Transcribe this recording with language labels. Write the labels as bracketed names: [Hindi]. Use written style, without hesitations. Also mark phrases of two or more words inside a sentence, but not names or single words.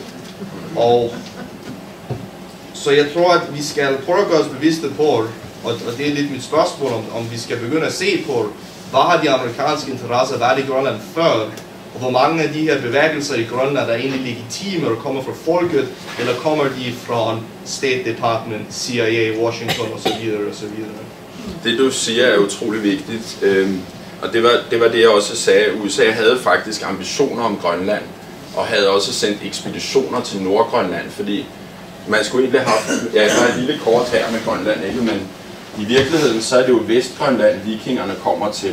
[Swedish] Och så jag tror att vi ska försöka oss bevissta på, och det är lite mitt spörsmål om vi ska börja se på vad har de amerikanska intressen varit i Grönland för, och hur många av de här bevägelser i Grönland är inte legitima och kommer från folket, eller kommer de från State Department, CIA, Washington och så vidare och så vidare. [Danish] Det du siger er utrolig vigtigt, og det var det jeg også sagde. USA havde faktisk ambitioner om Grønland, og havde også sendt ekspeditioner til Nordgrønland, fordi man skulle egentlig have, ja, der er et lille kort her med Grønland, ikke? Men i virkeligheden så er det jo Vestgrønland, vikingerne kommer til.